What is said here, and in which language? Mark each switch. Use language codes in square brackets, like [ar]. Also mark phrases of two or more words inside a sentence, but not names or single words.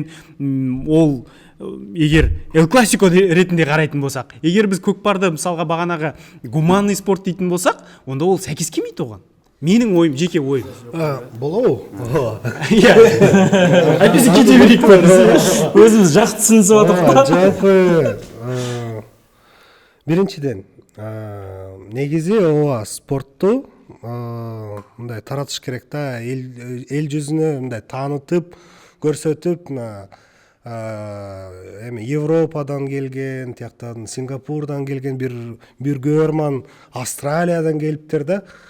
[kk] Ол егер Эл Классико ретінде қарайтын болсақ, егер біз көкпарды мысалға бағанағы гуманный спорт дейтін болсақ, онда ол сәйкес келмейді оған. Менің ойым, жеке ойым. Болау. Иә. Біз кете берейік па? өзіміз жақсы түсінісіп отырмыз. [ky] Жалпы биринчиден негизи ооба спортту мындай таратыш керек да, эл жүзүнө мындай таанытып, көрсөтүп, эми Европадан келген, тияктан Сингапурдан келген бир көрман, Австралиядан келиптер да.